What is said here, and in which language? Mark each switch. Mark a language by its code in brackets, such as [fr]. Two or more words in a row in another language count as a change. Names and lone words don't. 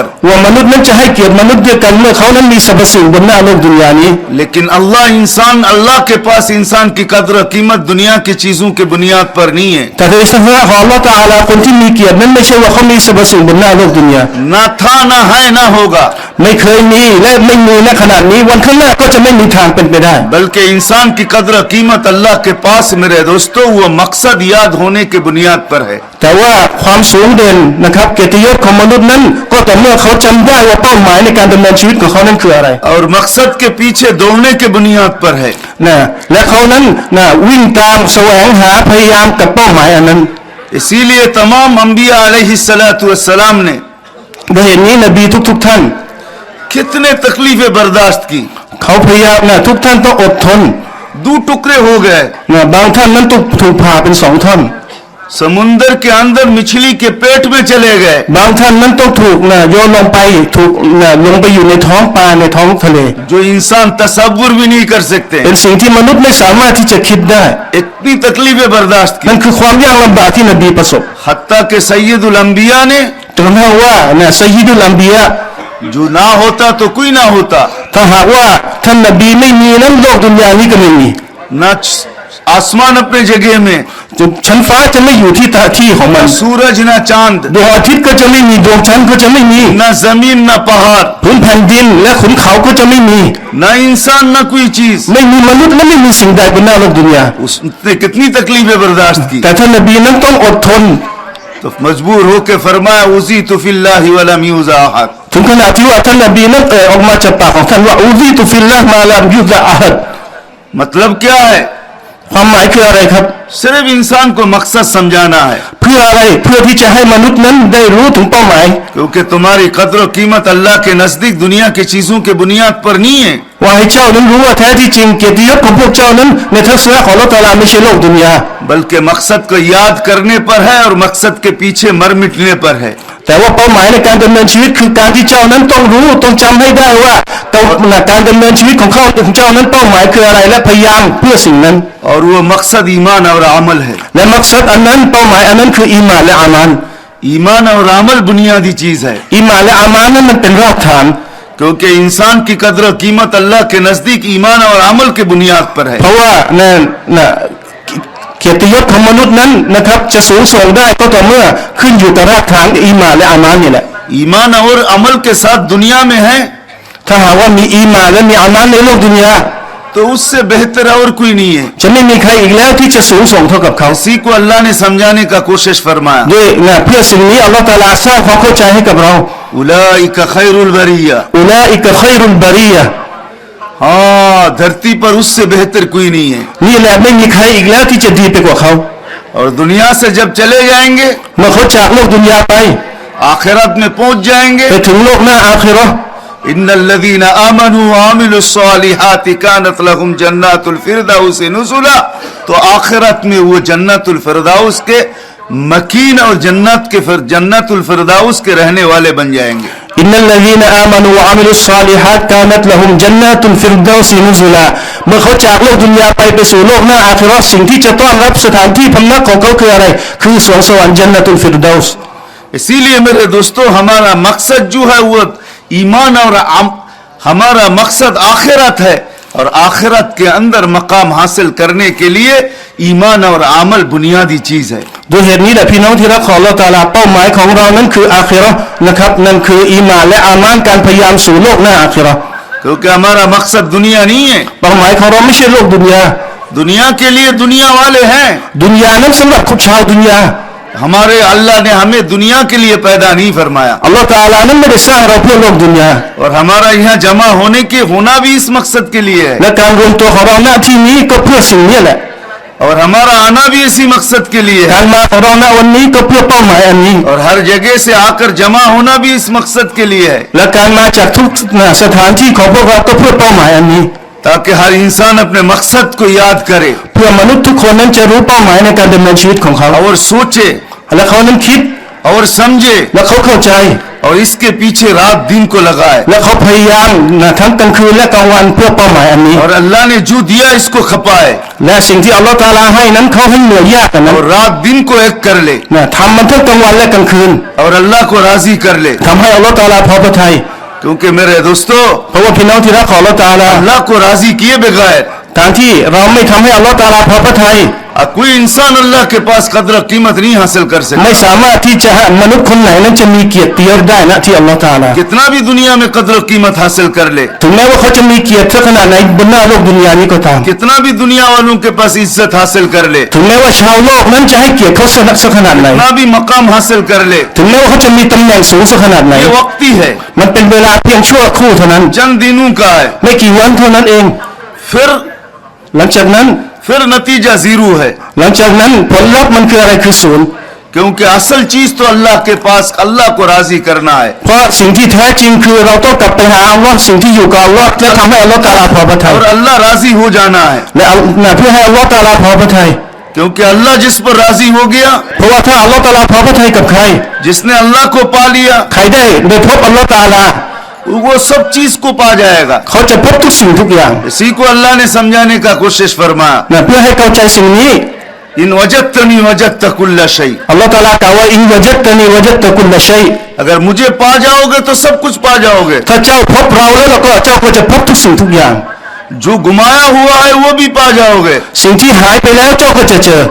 [th] ว่ามนุษย์นั้นจะให้เกียรติมนุษย์ด้วยกันเมื่อเขานั้นมีสรรพสิ่งบนหน้าโลกดุนยานี้ [hi] लेकिन अल्लाह के पास इंसान की कदर कीमत दुनिया की चीजों के बुनियाद पर नहीं है। [th] แต่ในศาสนาของอัลเลาะห์ตะอาลาคนที่มีเกียรตินั้นไม่ใช่ว่าเขามีสรรพสิ่งบนหน้าโลกดุนยา [hi] ना था, ना है, ना होगा, [th] ไม่เคยมีและไม่มีณขณะนี้วันข้างหน้าก็จะไม่มีทางเป็นไปได้ [hi] बल्कि इंसान की कदर कीमत अल्लाह के पास मेरे दोस्तों वो मकसद याद होने के बुनियाद पर है। [th] แต่ว่าความสูงเด่นนะครับเกียรติยศของมนุษย์นั้นก็แต่เมื่อเขาจำได้ว่าเป้าหมายในการดำเนินชีวิตของเขานั้นคืออะไร [hi] और मकसद के पीछे दौड़ने के बुनियाद पर है। [th] นะและเขานั้นนะวิ่งตามแสวงหาพยายามกับเป้าหมายอันนั้น [hi] इसीलिए तमाम अंबिया [ar] عليه الصلاة والسلام [hi] ने [th] ด้วยเหตุนี้นบีทุกท่าน [hi] कितने तकलीफें बर्दाश्त की। [th] เขาพยายามนะทุกท่านต้องอดทน [hi] दो टुकड़े हो गए, [th] นะบางท่านนั้นถูกผ่าเป็นสองท่อน [hi] समुंदर के अंदर मछली के पेट में चले गए, [th] บางท่านนั้นต้องถูกนะโยนลงไปถูกนะลงไปอยู่ในท้องปลาในท้องทะเล [hi] जो इंसान तसव्वुर भी नहीं कर सकते। [th] เป็นสิ่งที่มนุษย์ไม่สามารถที่จะคิดได้ [hi] इतनी तकलीफें बर्दाश्त की, [th] นั่นคือความยากลำบากที่นบีประสบ [hi] हत्ता के सैयदुल अंबिया ने, [th] จนกระทั่งว่านะซัยยิดุลอัมบิยะ [hi] जो ना होता तो कोई ना होता, [th] ถ้าหากว่าท่านนบีไม่มีนั้นโลกดุนยานี้ก็ไม่มี [hi] ना आसमान अपने जगह में, [th] ชั้นฟ้าจะไม่อยู่ที่ของมัน [hi] सूरज ना चांद, [th] ดวงอาทิตย์ก็จะไม่มีดวงจันทร์ก็จะไม่มี [hi] ना जमीन ना पहाड़, [th] พื้นแผ่นดินและขุนเขาก็จะไม่มี [hi] ना इंसान ना कोई चीज। [th] ไม่มีมนุษย์และไม่มีสิ่งใดบนหน้าโลกดุนยา [hi] उसने कितनी तकलीफें बर्दाश्त की, [th] แต่ท่านนบีนั้นต้องอดทน [hi] तो मजबूर होकर फरमाया [ar] أوذيت في الله ولم يؤذ أحد. [th] ถึงขนาดที่ว่าท่านนบีนั้นออกมาจากปากของท่านว่า [ar] أوذيت في الله ما لم يؤذ أحد [hi] मतलब क्या है? [th] ความหมายคืออะไรครับ [hi] सिर्फ इंसान को मकसद समझाना है, [th] เพื่ออะไรเพื่อที่จะให้มนุษย์นั้นได้รู้ถึงเป้าหมาย [hi] क्योंकि तुम्हारी कदर कीमत अल्लाह के नजदीक दुनिया की चीजों के बुनियाद पर नहीं है। [th] ว่าให้เจ้านั้นรู้ว่าแท้ที่จริงเกียรติยศของพวกเจ้านั้นในทัศนะของอัลเลาะห์ตะอาลาไม่ใช่โลกดุนยา [hi] बल्कि मकसद को याद करने पर है और मकसद के पीछे मर मिटने पर है। [th] แต่ว่าเป้าหมายในการดำเนินชีวิตคือการที่เจ้านั้นต้องรู้ต้องจำให้ได้ว่าการดำเนินชีวิตของเจ้านั้นเป้าหมายคืออะไรและพยายามเพื่อสิ่งนั้น [hi] और वो मकसद ईमान और अमल है। [th] และมักซัดอันนั้นเป้าหมายอันนั้นคืออีหม่านและอามัน [hi] ईमान और अमल बुनियादी चीज है, [th] อีหม่านและอามันนั้นมันเป็นรากฐาน [hi] क्योंकि इंसान की कदर कीमत अल्लाह के नजदीक ईमान और अमल के बुनियाद पर है। [th] เพราะว่าเกียรติยศของมนุษย์นั้นนะครับจะสูงส่งได้ก็ต่อเมื่อขึ้นอยู่กับรากฐานอีหม่านและอามันนี่แหละ [hi] ईमान और अमल के साथ दुनिया में है [th] ถ้าหากว่ามีอีหม่านและมีอามันในโลกดุนยา [hi] तो उससे बेहतर और कोई नहीं है। [th] จะไม่มีใครอีกแล้วที่จะสูงส่งเท่ากับเขา [hi] इसी को अल्लाह ने समझाने का कोशिश फरमाया, [th] ด้วยเพื่อสิ่งนี้อัลลอฮฺตะอาลาสร้างความเข้าใจให้กับเรา [ar] أولئك خير البرية. أولئك خير البرية [hi] हाँ, धरती पर उससे बेहतर कोई नहीं है। [th] นี่แหละไม่มีใครอีกแล้วที่จะดีไปกว่าเขา [hi] और दुनिया से जब चले जाएंगे, [th] เมื่อเขาจากโลกดุนยาไป [hi] आखिरत में पहुंच जाएंगे, [th] ไปถึงโลกหน้าอาคิเราะห์ [ar] إن الذين آمنوا وعملوا الصالحات كانت لهم جنات الفردوس نزلا. [hi] तो आखिरत में वो जन्नतुल फिरदौस के मकीन और जन्नतुल फिरदौस के रहने वाले बन जाएंगे। [ar] إن الذين آمنوا وعملوا الصالحات كانت لهم جنات الفردوس نزلا [th] เมื่อเขาจากโลกดุนยาไปสู่โลกหน้าอาคิเราะห์สิ่งที่จะต้อนรับสถานที่พำนักของเขาคืออะไรคือสวงสวรรค์ญันนาตุลฟิรดาวส์ [hi] इसीलिए मेरे दोस्तों हमारा मकसद जो है वो ईमान और हमारा मकसद आखिरत है, और आखिरत के अंदर मकाम हासिल करने के लिए ईमान और अमल बुनियादी चीज है। [th] ด้วยเหตุนี้แหละพี่น้องที่รักของอัลเลาะห์ตะอาลาเป้าหมายของเรานั้นคืออาคิเราะห์นะครับนั่นคืออีหม่านและอามานการพยายามสู่โลกหน้าอาคิเราะห์ [hi] क्योंकि हमारा मकसद दुनिया नहीं है। [th] เป้าหมายของเราไม่ใช่โลกดุนยา [hi] दुनिया के लिए दुनिया वाले हैं, [th] ดุนยานั้นสำหรับชาวดุนยา [hi] हमारे अल्लाह ने हमें दुनिया के लिए पैदा नहीं फरमाया, [th] อัลลอฮฺตะอาลานั้นไม่ได้สร้างเราเพื่อโลกดุนยา [hi] और हमारा यहाँ जमा होना भी इस मकसद के लिए है। [th] และการรวมตัวของเราหน้าที่นี้ก็เพื่อสิ่งนี้แหละ [hi] और हमारा आना भी इसी मकसद के लिए [th] กา [hi] है [th] รมาของเราณวันนี้ก็เพื่อเป้าหมายอันนี้ [hi] और हर जगह से आकर जमा होना भी इस मकसद के लिए है [th] และการมาจากทุกสถานที่ของพวกเราก็เพื่อเป้าหมายอันนี้ [hi] ताकि हर इंसान अपने मकसद को याद करे [th] เพื่อมนุษย์ทุกคนนั้นจะรู้เป้าหมายในการดำเนินชีวิตของเขา [hi] और सोचे [th] และเขานั้นคิด [hi] और समझे [th] และเขาเข้าใจ [hi] और इसके पीछे रात दिन को लगाए [th] และเขาพยายามทั้งกลางคืนและกลางวันเพื่อเป้าหมายอันนี้ [hi] और अल्लाह ने जो दिया इसको खपाए [th] และสิ่งที่อัลลอฮฺตะอาลาให้นั้นเขาให้เหนื่อยยากกันนั้น [hi] और रात दिन को एक कर ले [th] ทำมันทั้งกลางวันและกลางคืน [hi] और अल्लाह को राजी कर ले [th] ทำให้อัลลอฮฺตะอาลาพอพระทัย [hi] क्योंकि मेरे दोस्तों [th] เพราะว่าพี่น้องที่รักของอัลลอฮฺตะอาลา [hi] अल्लाह को राजी किए बगैर [th] การที่เราไม่ทำให้อัลลอฮฺตะอาลาพอพระทัย [hi] कोई इंसान अल्लाह के पास कदर कीमत नहीं हासिल कर [th] ไม่ [hi] सकता [th] สามารถที่จะมนุษย์คนไหนนั้นจะมีเกียรติยศได้นะที่อัลลอฮฺตะอาลา [hi] कितना भी दुनिया में कदर कीमत हासिल कर ले [th] ถึงแม้ว่าเขาจะมีเกียรติสักขนาดไหนบนหน้าโลกดุนยานี้ก็ตาม [hi] कितना भी दुनिया वालों के पास इज्जत हासिल कर ले [th] ถึงแม้ว่าชาวโลกนั้นจะให้เกียรติเขาสักขนาดไหน [hi] कितना भी मकाम हासिल कर ले [th] ถึงแม้ว่าเขาจะมีตำแหน่งสูงสักขนาดไหน [hi] ये वक्ती है [th] มันเป็นเวลาเพียงชั่วครู่เท่านั้น [hi] चंद दिनों का है [th] ไม่กี่วันเท่านั้นเอง [hi] फिर [th] หลังจากนั้น [hi] फिर नतीजा जीरो है [th] หลังจากนั้นผลลัพธ์มันคืออะไรคือศูนย์ [hi] क्योंकि असल चीज तो अल्लाह के पास अल्लाह को राजी करना है [th] เพราะสิ่งที่แท้จริงคือเราต้องกลับไปหาอัลลอฮ์สิ่งที่อยู่กับอัลลอฮ์และทำให้อัลลอฮ์ตะอาลาพอพระทัย [hi] और अल्लाह राजी हो जाना है [th] และเพื่อให้อัลลอฮ์ตะอาลาพอพระทัย [hi] क्योंकि अल्लाह जिस पर राजी हो गया [th] เพราะว่าถ้าอัลลอฮ์ตะอาลาพอพระทัยกับใคร [hi] जिसने अल्लाह को पा लिया [th] ใครได้พบอัลลอฮ์ตะอาลา [hi] वो सब चीज को पा जाएगा [th] เขาจะพบทุกสิ่งทุกอย่าง [hi] इसी को अल्लाह ने समझाने का कोशिश फरमाया [th] เพื่อให้เข้าใจสิ่งนี้ [ar] إن وجدتني وجدت كل شيء [th] อัลลอฮ์ตะอาลากล่าวว่า [ar] إن وجدتني وجدت كل شيء [hi] अगर मुझे पा जाओगे तो सब कुछ पा जाओगे [th] ถ้าเจ้าพบเราแล้วเราก็เจ้าก็จะพบทุกสิ่งทุกอย่าง [hi] जो गुमाया हुआ है वो भी पा जाओगे [th] สิ่งที่หายไปแล้วเจ้าก็จะเจอ